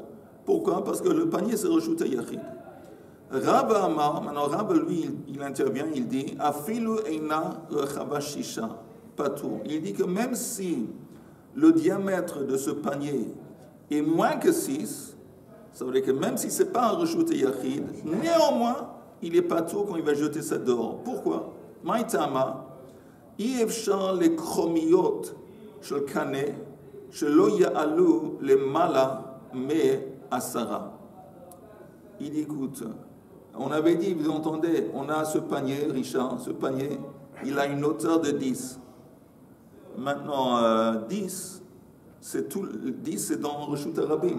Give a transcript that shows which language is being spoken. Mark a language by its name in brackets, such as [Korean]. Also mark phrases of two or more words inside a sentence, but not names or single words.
[French] Pourquoi? Parce que le panier c'est [Hebrew] רשות היחיד. רב אמר, [French] maintenant Rav lui, il intervient, il dit [Hebrew] אפילו אינה רחבה ששה, [French] pas tout. Il dit que même si le diamètre de ce panier est moins que 6, ça veut dire que même si ce n'est pas un [Hebrew] רשות היחיד, [French] néanmoins, il n'est pas tout quand il va jeter ça dehors. [Hebrew] Pourquoi? מאי טעמא יבצר לקרומיות של קנה שלא יעלו למעלה מעשרה. [French] Il dit, écoute, on avait dit, vous entendez, on a ce panier, Richard, ce panier, il a une hauteur de 10. Maintenant, 10, c'est tout, 10 c'est dans [Hebrew] רשות הרבים.